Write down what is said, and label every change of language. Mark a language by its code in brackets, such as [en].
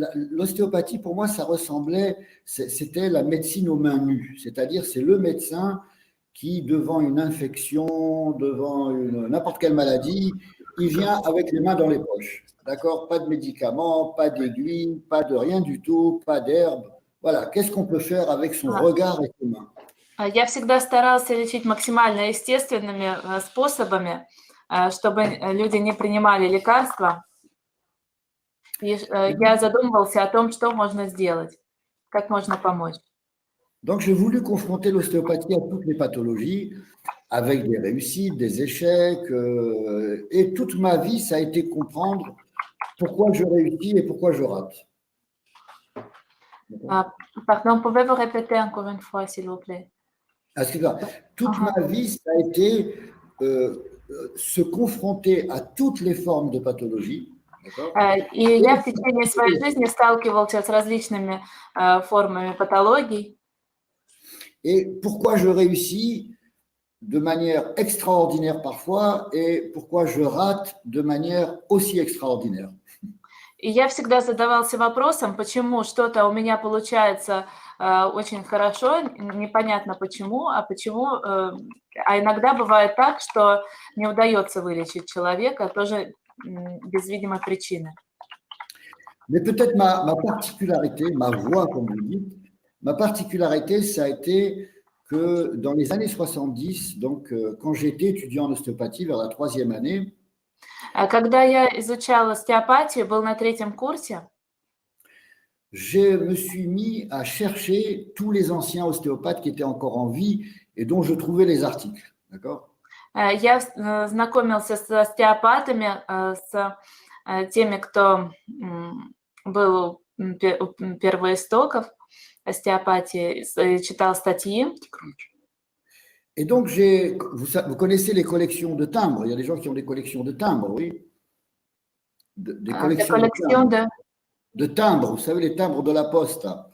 [fr] L'ostéopathie, pour moi, ça ressemblait, c'était la médecine aux mains nues, c'est-à-dire c'est le médecin qui, devant une infection, devant n'importe quelle maladie, il vient avec les mains dans les poches, d'accord? Pas de médicaments, pas d'aiguilles, pas de rien du tout, pas d'herbe. Voilà, qu'est-ce qu'on peut faire avec son regard et ses mains? [ru] Я всегда старался лечить максимально естественными способами, чтобы люди не принимали лекарства. И я задумывался о том, что можно сделать, как можно помочь. [fr] Donc, j'ai voulu confronter l'ostéopathie à toutes les pathologies, avec des réussites, des échecs, et toute ma vie, ça a été comprendre pourquoi je réussis et pourquoi je rate. Pardon, pouvez-vous répéter encore une fois, s'il vous plaît? Excusez-moi. Toute ma vie, ça a été se confronter à toutes les formes de pathologie. [ru] И я в течение своей жизни сталкивался с различными формами патологий. [fr] Et pourquoi je réussis de manière extraordinaire parfois et pourquoi je rate de manière aussi extraordinaire. [ru] И я всегда задавался вопросом, почему что-то у меня получается очень хорошо, непонятно почему, а иногда бывает так, что не удается вылечить человека, тоже без видимой причины. [fr] Mais peut-être ma particularité, ma voix, comme vous dites, ma particularité, ça a été que dans les années 70, donc quand j'étais étudiant en ostéopathie vers la 3e année, [ru] Когда я изучала остеопатию, был на 3-м курсе, [fr] je me suis mis à chercher tous les anciens ostéopathes qui étaient encore en vie et dont je trouvais les articles. D'accord? [ru] Я знакомился с остеопатами, с теми, кто был у первоистоков остеопатии, читал статьи. [fr] Et donc, vous connaissez les collections de timbres. Il y a des gens qui ont des collections de timbres, oui. Des collections de timbres. Vous savez, les timbres de la poste.